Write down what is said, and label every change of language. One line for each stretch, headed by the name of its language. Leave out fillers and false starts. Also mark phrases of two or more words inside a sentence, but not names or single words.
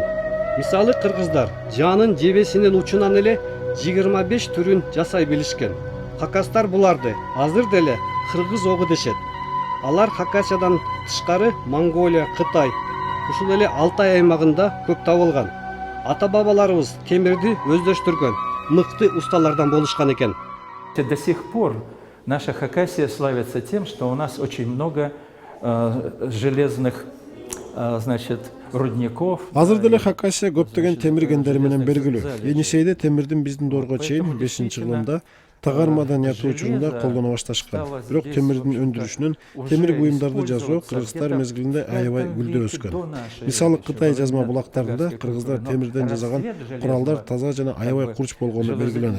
Kyrgyz: Мисалы кыргыздар жанын жебесинин учунан эле 25 түрүн жасай билишкен. Хакастар буларды азыр деле кыргыз огу дешет. Алар Хакасиядан тышкары Монголия, Кытай, ушул эле Алтай аймагында көп табылган. Ата бабаларыбыз темирди өздөштүргөн мыкты усталардан болушкан экен.
Russian: До сих пор наша Хакасия славится тем, что у нас очень много железных, значит, рудников.
Kyrgyz: Азыр деле Хакасия көптөгөн темир кендери менен белгилүү. Енисейде темирдин биздин доорго чейин 5-кылымда тагар маданияты учурунда колдоно башташкан. Бирок темирдин өндүрүшүнөн темир буюмдарды жасоо кыргыздар мезгилинде аябай гүлдөө өскөн. Мисалы Кытай жазма булактарында кыргыздар темирден жасаган куралдар таза жана аябай курч болгону белгиленет.